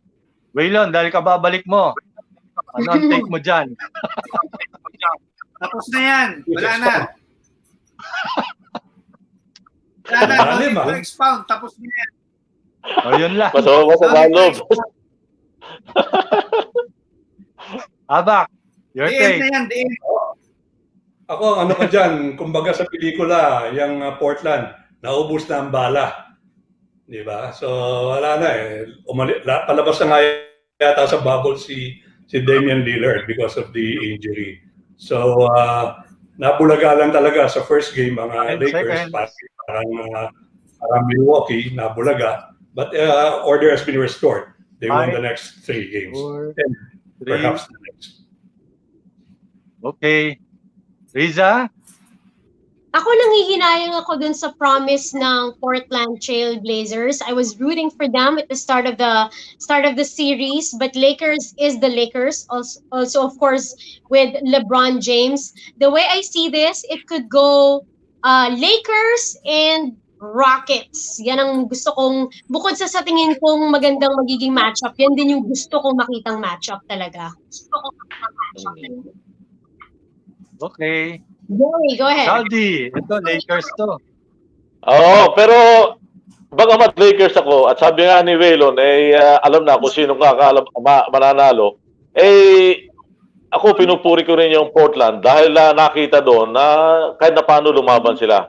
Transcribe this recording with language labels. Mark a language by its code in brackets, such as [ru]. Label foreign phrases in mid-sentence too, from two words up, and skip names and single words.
[tl] Waylon, dahil ka babalik mo, ano ang take mo dyan? Tapos na yan. Wala na. Wala na. No Malalim, [en] need to ah. [tl] expound. Tapos na yan. O, yun lang. Masama sa loob. Abak, [en] your The end take. [tl] na yan. [en] The end. [tl] Ako, ano ka dyan, kumbaga sa pelikula, yung Portland, naubos na ang bala. Di ba? So, wala na eh. Palabas na nga yata sa bubble si Damian Lillard [en] because of the injury. [tl] So, nabulaga lang talaga sa [en] first game [tl] ang Lakers. Parang Milwaukee, nabulaga. [en] But order has been restored. They won the next 3 games. 4, And 3. perhaps the next. Okay. Riza? [tl] Ako nanghihinayang ako dun sa promise ng Portland Trail Blazers. [en] I was rooting for them at the start of the series, but Lakers is the Lakers. Also of course with LeBron James. The way I see this, it could go Lakers and Rockets. [tl] Yan ang gusto kong, bukod sa tingin kong magandang magiging matchup, yan din yung gusto kong makitang matchup talaga. Okay. Joey, [en] go ahead. [tl] Saldi, ito Lakers to. Oo, pero bagamat Lakers ako, at sabi nga ni Waylon, alam na kung sino mananalo, ako pinupuri ko rin yung Portland dahil nakita doon na kahit na paano lumaban sila.